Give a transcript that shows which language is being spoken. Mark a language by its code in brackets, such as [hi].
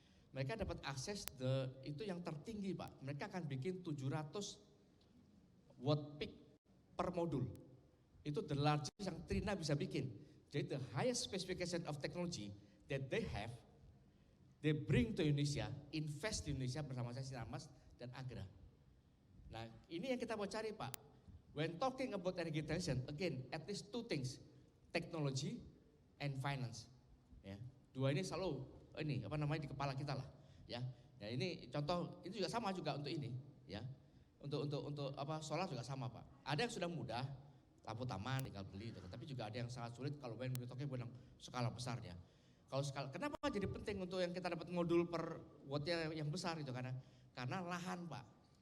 [id] Mereka dapat akses itu yang tertinggi Pak. Mereka akan bikin 700 watt peak per modul. [en] Itu the largest [id] yang Trina bisa bikin. [en] Jadi the highest specification of technology that they have, they bring to Indonesia, invest [id] di Indonesia bersama saya Sinarmas dan Agra. Nah ini yang kita mau cari Pak. [en] When talking about energy transition, again at least 2 things, technology and finance. [id] Ya, 2 ini selalu di kepala kita lah. Ya, nah ini contoh itu juga sama juga untuk ini. Ya, untuk solar juga sama Pak. Ada yang sudah mudah, lampu taman tinggal beli, tapi juga ada yang sangat sulit kalau [en] when we talking about [id] skala besarnya. Kalau skala, kenapa jadi penting untuk yang kita dapat modul per wattnya yang besar itu karena lahan Pak.